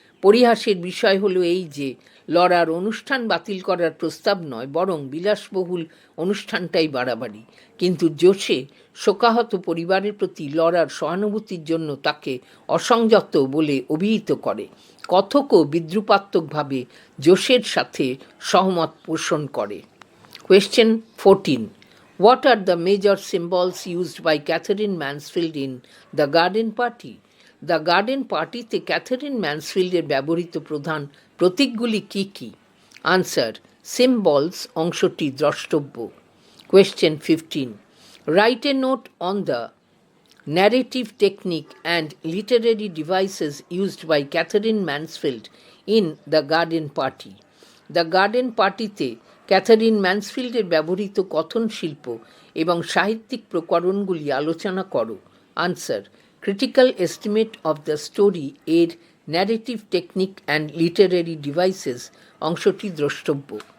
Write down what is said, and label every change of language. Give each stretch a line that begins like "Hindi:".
Bangla: পরিহাসের বিষয় হলো এই যে লরার অনুষ্ঠান বাতিল করার প্রস্তাব নয়, বরং বিলাসবহুল অনুষ্ঠানটাই বাড়াবাড়ি। কিন্তু জোসে শোকাহত পরিবারের প্রতি লরার সহানুভূতির জন্য তাকে অসংযত বলে অভিহিত করে। কথকও বিদ্রুপাত্মকভাবে জোসের সাথে সহমত পোষণ করে।
English: Question 14. What are the major symbols used by Catherine Mansfield in The Garden Party?
Bangla: The garden পার্টিতে ক্যাথারিন ম্যানসফিল্ডের ব্যবহৃত প্রধান প্রতীকগুলি কী কী? আনসার: সিম্বলস অংশটি দ্রষ্টব্য। Question 15.
English: Write a note on the narrative technique and literary devices used by Catherine Mansfield in The Garden Party.
Bangla: The garden পার্টিতে Catherine ম্যানসফিল্ডের ব্যবহৃত কথন শিল্প এবং সাহিত্যিক প্রকরণগুলি আলোচনা করো।
English: answer: critical estimate of the story এর narrative technique and literary devices
Bangla: অংশটি দ্রষ্টব্য।